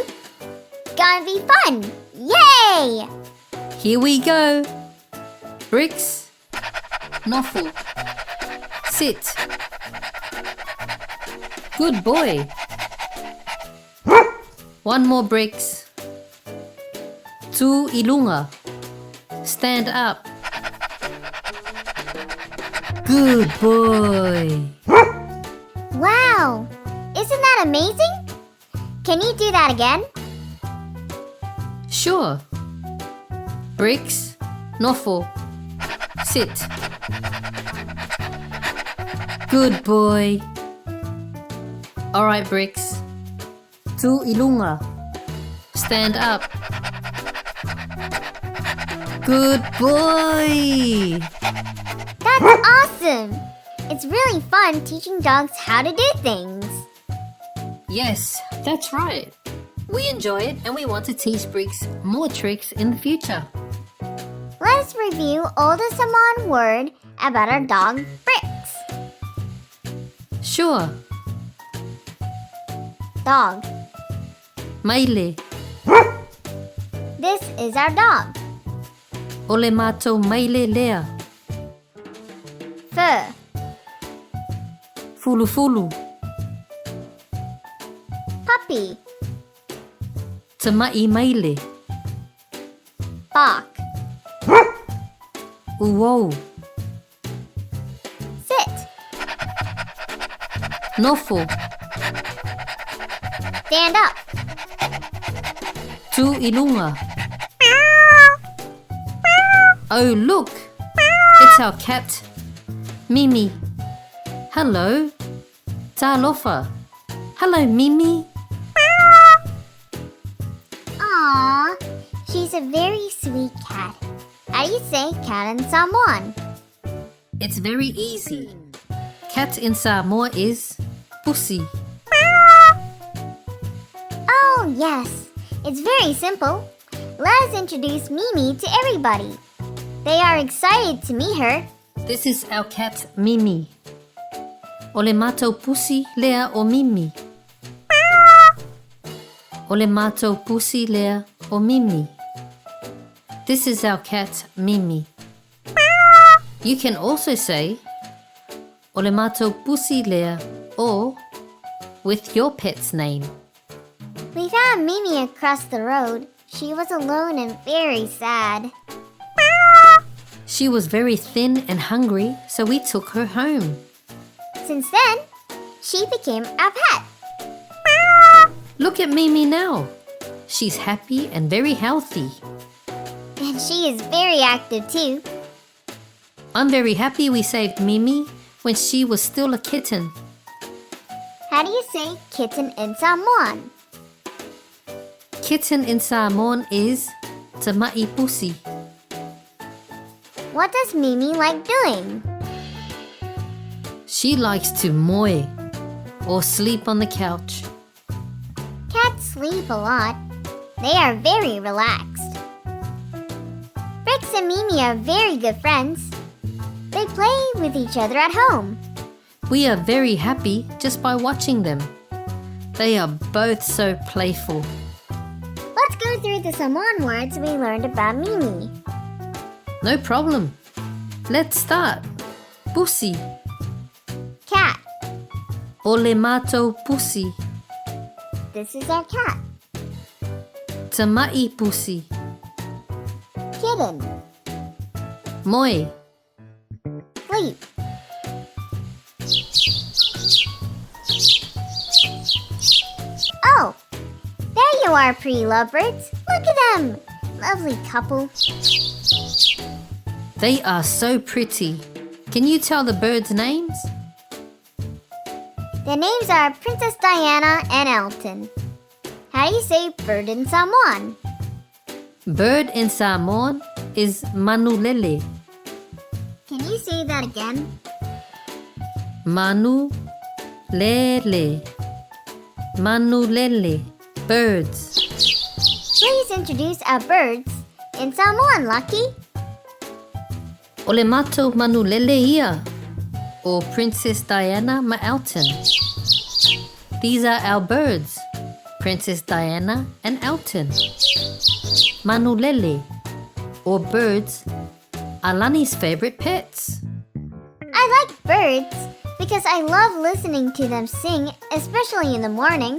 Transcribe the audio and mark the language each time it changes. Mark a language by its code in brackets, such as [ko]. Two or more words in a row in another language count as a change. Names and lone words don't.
[en] It's gonna be fun. Yay! Here we go. Bricks, Noffle, sit. Good boy. One more Bricks. [sm] Tu ilunga. [en] Stand up. Good boy. Wow! Isn't that amazing? Can you do that again? Sure. Bricks, Noffle, sit. Good boy. Alright, Bricks. Tu ilunga. Stand up. Good boy. That's awesome! It's really fun teaching dogs how to do things. Yes, that's right. We enjoy it and we want to teach Bricks more tricks in the future. Let's review all the Samoan word about our dog, Bricks. Sure. Dog. [sm] Maile. [en] This is our dog. [sm] Ole mato maile lea. [en] Fur. [sm] Fulufulu. [en] Puppy. happy. [sm] Te mai maile. [en] Bark. [sm] Uou. [en] Sit. [sm] Nofo. [en] Stand up. [sm] Tu ilunga. [en] Oh, look! It's our cat, Mimi. Hello. Talofa. Hello, Mimi. Aww, she's a very sweet cat. How do you say cat in Samoan? It's very easy. Cat in Samoa is pusi. Oh, yes. It's very simple. Let us introduce Mimi to everybody. They are excited to meet her. This is our cat, Mimi. [sm] O le mātou pusi lea o Mimi. O le mātou pusi lea o Mimi. [en] This is our cat, Mimi. You can also say [sm] o le mātou pusi lea [en] or with your pet's name. We found Mimi across the road. She was alone and very sad. She was very thin and hungry, so we took her home. Since then, she became our pet. Look at Mimi now. She's happy and very healthy. And she is very active too. I'm very happy we saved Mimi when she was still a kitten. How do you say kitten in Samoan? Kitten in Samoan is [sm] te mai pusi. [en] What does Mimi like doing? She likes to moe or sleep on the couch. Cats sleep a lot. They are very relaxed. Brix and Mimi are very good friends. They play with each other at home. We are very happy just by watching them. They are both so playful. Let's go through the Samoan words we learned about Mimi. No problem. Let's start. Pusi. Cat. [sm] O le mātou pusi. [en] This is our cat. [sm] Te mai pusi. [en] Kitten. [sm] Moe. [en] Sleep. Oh, there you are, pretty lovebirds. Look at them. Lovely couple. They are so pretty. Can you tell the birds' names? Their names are Princess Diana and Elton. How do you say bird in Samoan? Bird in Samoan is manulele. Can you say that again? [sm] Manu lele. Manulele. [en] Birds. Please introduce our birds in Samoan, Lucky. [sm] O le mātou manulele ia. Or Princess Diana ma Elton. [en] These are our birds. Princess Diana and Elton. Manulele, or birds, are Lani's favorite pets. I like birds because I love listening to them sing, especially in the morning.